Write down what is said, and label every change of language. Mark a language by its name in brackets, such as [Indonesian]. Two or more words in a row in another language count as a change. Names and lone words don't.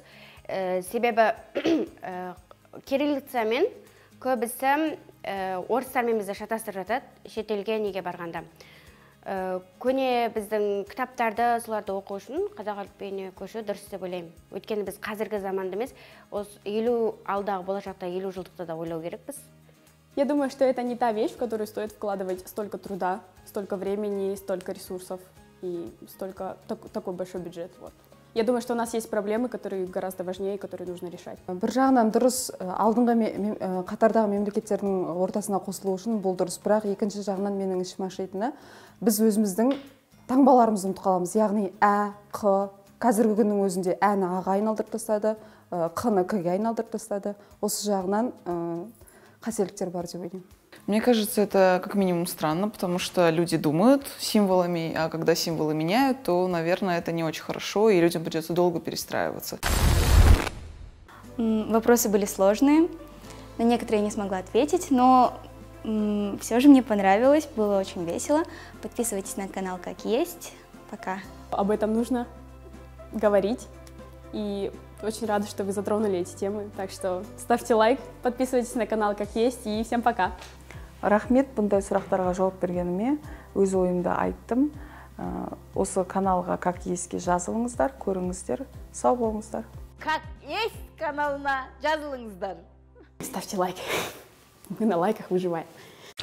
[Kazakh] Себебі кириллицамен көбісі орыстармен бізді шатастырып жатады, шетелге неге барғанда. Көне біздің кітаптарды соларды оқу үшін қазақ әліпбиіне көшу дұрыс деп ойлаймын. Өйткені біз қазіргі заманда емес, алдағы болашақта 50 жылдықта да ойлау керекпіз. [Russian] Я думаю, что это не та вещь, в которую стоит вкладывать столько труда, столько времени, столько ресурсов и такой большой бюджет. Вот. Я думаю, что у нас есть проблемы, которые гораздо важнее, которые нужно решать. [Kazakh] Бір жағынан дұрыс, алдыңғы қатардағы мемлекеттердің ортасына қосылу үшін бұл дұрыс, бірақ екінші жағынан менің ішім ашитыны, біз өзіміздің таңбаларымызды ұмытып қаламыз. Яғни Қ, қазіргі күннің өзінде Әні Аға айналдырып тастады, Қны Кге айналдырып тастады. Осы жағынан қателіктер бар деп ойлаймын. [Russian] Мне кажется, это как минимум странно, потому что люди думают символами, а когда символы меняют, то, наверное, это не очень хорошо, и людям придется долго перестраиваться. Вопросы были сложные, на некоторые я не смогла ответить, но все же мне понравилось, было очень весело. Подписывайтесь на канал «Как есть». Пока. Об этом нужно говорить, и очень рада, что вы затронули эти темы. Так что ставьте лайк, подписывайтесь на канал «Как есть», и всем пока! [Kazakh] Рахмет, бұндай сұрақтарға жауап бергеніме, өз ойымды айттым. Осы каналға «Как есть»ке жазылыңыздар, көріңіздер. Сау болыңыздар. «Как есть» каналына жазылыңыздар. [Russian] Ставьте лайк. Мы на лайках выживаем.